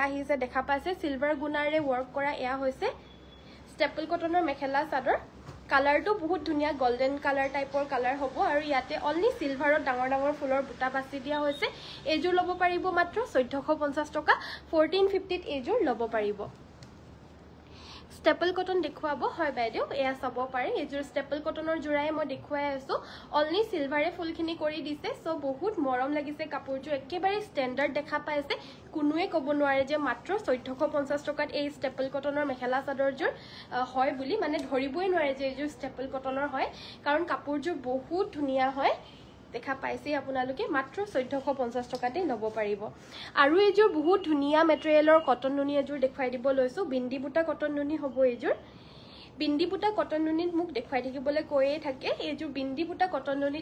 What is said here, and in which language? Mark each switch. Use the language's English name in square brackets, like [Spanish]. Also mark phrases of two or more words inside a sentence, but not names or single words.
[Assamese] আহিছে দেখা পাইছে সিলভাৰ গুণাৰে ওয়াৰ্ক কৰা এয়া হৈছে [English] staple cotton [Assamese] মেখেলা চাদৰ কালাৰটো বহুত ধুনিয়া [English] golden colour type colour [Assamese] হ'ব আৰু ইয়াতে [English] only silver [Assamese] ডাঙৰ ফুলৰ বুটা বাছি দিয়া হৈছে এজোৰ ল'ব পাৰিব মাত্ৰ 1450 টকা 1450 ত এজোৰ ল'ব পাৰিব [English] Staple cotton [Assamese] দেখুৱাব হয় বাইদেউ এয়া চাব পাৰে এজোৰ [English] staple cottonৰ [Assamese] জোৰাই মই দেখুৱাই আছো [English] only silver [Assamese] ফুলখিনি কৰি দিছে সো বহুত মৰম লাগিছে কাপোৰযোৰ একেবাৰে ষ্টেণ্ডাৰ্ড দেখা পাইছে কোনোৱে ক'ব নোৱাৰে যে মাত্ৰ 1450 টকাত এই [English] staple cottonৰ [Assamese] মেখেলা চাদৰযোৰ হয় বুলি মানে ধৰিবই নোৱাৰে যে এজোৰ [English] staple cottonৰ [Assamese] হয় কাৰণ কাপোৰযোৰ বহুত ধুনিয়া হয় দেখা পাইছে আপোনালোকে মাত্ৰ 1450 টকাতে ল'ব পাৰিব আৰু এজোৰ বহুত ধুনিয়া মেটেৰিয়েলৰ কটন নুনি এজোৰ দেখুৱাই দিব লৈছো বিন্দি বুটা কটন নুনি হ'ব এজোৰ বিন্দি বুটা কটন নুনিত মুক দেখুৱাই থাকিবলৈ কৈয়ে থাকে এজোৰ বিন্দি বুটা কটন নুনিত